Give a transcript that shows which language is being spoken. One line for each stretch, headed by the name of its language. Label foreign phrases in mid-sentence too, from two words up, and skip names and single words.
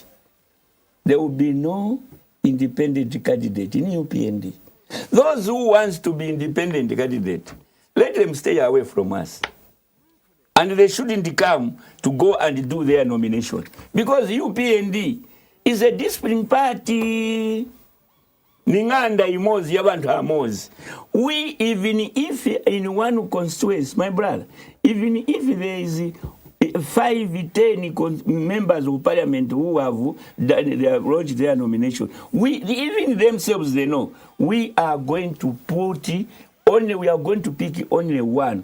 English: There will be no independent candidate in UPND. Those who want to be independent candidate, let them stay away from us. And they shouldn't come to go and do their nomination because UPND is a discipline party.
Tonga (Zambia): Ninganda imozi yabantu amozi.
English: We, even if in one constituency, my brother, even if there is 5, 10 members of parliament who have launched their nomination, even themselves, they know we are going to we are going to pick only one.